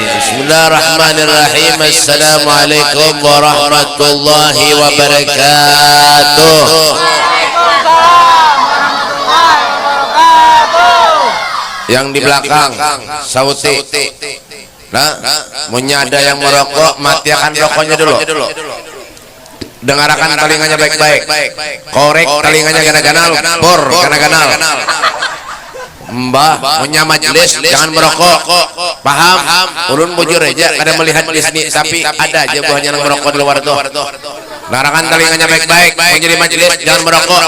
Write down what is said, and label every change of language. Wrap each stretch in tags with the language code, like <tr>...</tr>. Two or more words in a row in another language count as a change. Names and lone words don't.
<ar>بسم الله الرحمن الرحيم. السلام عليكم ورحمة الله وبركاته.</ar> <id>Yang di belakang sauti. Nah, punya ada yang merokok, matikan rokoknya dulu. Dengarkan telinganya baik-baik. Korek telinganya ganal-ganal, bor ganal-ganal. Mbah, punya majelis jangan merokok. Paham? Ulun bujur aja, kada melihat di sini, tapi ada aja buahnya yang merokok di luar tuh. Dengarkan telinganya baik-baik. Menjadi majelis jangan merokok.</id>